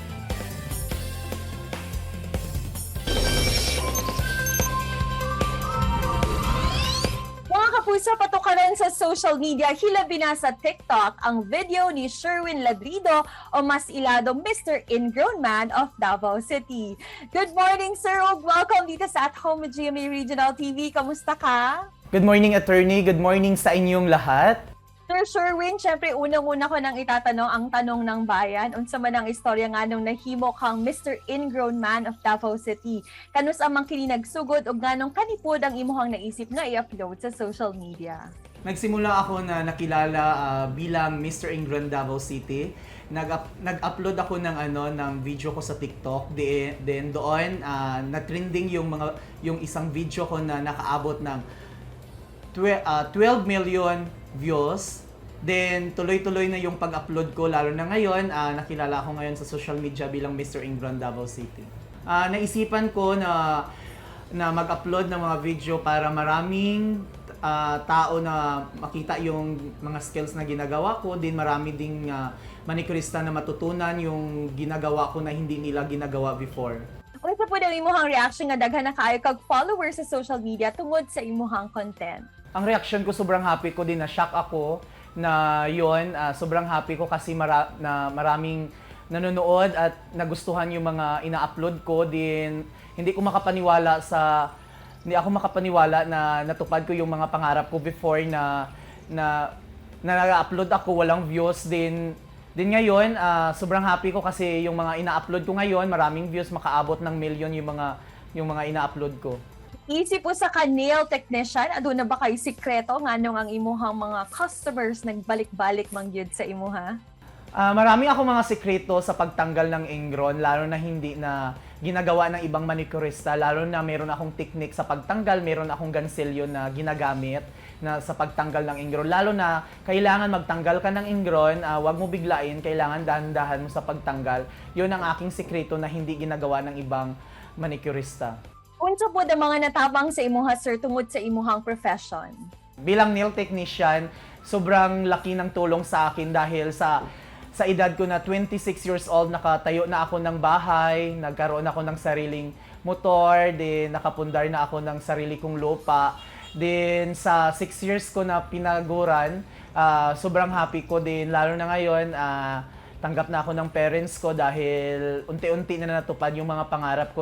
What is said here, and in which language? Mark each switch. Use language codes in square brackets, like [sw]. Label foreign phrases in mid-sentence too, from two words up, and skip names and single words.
[ceb] Mga kapuso, patukaran sa [en] social media, [ceb] hilabi na sa TikTok ang video ni Sherwin Ladrido o mas ilado Mr. Ingrown Man of Davao City. [en] Good morning, sir, [tl] ug welcome dito sa At Home with GMA Regional TV. Kamusta ka? [en] Good morning, attorney. Good morning [tl] sa inyong lahat. Sir Sherwin, syempre unang-una ko nang itatanong ang tanong ng bayan. [ceb] Unsa man ang istorya nga nung nahimo kang Mr. Ingrown Man of Davao City? Kanus amang kini nagsugod ug nganong kanipod ang imuhang naisip nga i-upload sa [en] social media? [tl] Nagsimula ako na nakilala bilang Mr. Ingrown Davao City. Nag-upload ako ng video ko sa TikTok. Then doon na-trending yung isang video ko na nakaabot ng [en] 12 million views. [tl] Then tuloy-tuloy na yung pag-upload ko, lalo na ngayon nakilala ako ngayon sa [en] social media [tl] bilang Mr. Ingrown Davao City. Naisipan ko na mag-upload ng mga video para maraming tao na makita yung mga skills na ginagawa ko, din marami ding manikurista na matutunan yung ginagawa ko na hindi nila ginagawa before. [ceb] Unsa po daw imuhang reaction nga daghan na kaayo kag followers sa [en] social media [ceb] tungod sa imuhang content? [tl] Ang reaction ko, sobrang happy ko din, na shock ako na yon. Sobrang happy ko kasi na maraming nanonood at nagustuhan yung mga ina-upload ko. Din hindi ako makapaniwala na natupad ko yung mga pangarap ko before na nag-upload ako, walang views. Din ngayon, sobrang happy ko kasi yung mga ina-upload ko ngayon, maraming views, makaabot ng million yung mga ina-upload ko. [ceb] Isip po sa [en] nail technician, [ceb] aduna na ba kay sikreto nganong ang imuhang mga customers nagbalik-balik mangyud sa imuha? [tl] Marami ako mga sikreto sa pagtanggal ng ingrown, lalo na hindi na ginagawa ng ibang manicurista, lalo na meron akong technique sa pagtanggal, meron akong gansilyo na ginagamit na sa pagtanggal ng ingrown. Lalo na kailangan magtanggal ka ng ingrown, wag mo biglain, kailangan dahan-dahan mo sa pagtanggal. Yun ang aking sikreto na hindi ginagawa ng ibang manicurista. [ceb] Unsa po ang mga natabang sa imuha, sir, tungod sa imuhang profession? [tl] Bilang [en] nail technician, [tl] sobrang laki ng tulong sa akin dahil sa edad ko na [en] 26 years old, [tl] nakatayo na ako ng bahay, nagkaroon ako ng sariling motor, din nakapundar na ako ng sarili kong lupa. Din sa 6 years ko na pinaguran, sobrang happy ko din, lalo na ngayon, tanggap na ako ng parents ko dahil unti-unti na natupad yung mga pangarap ko.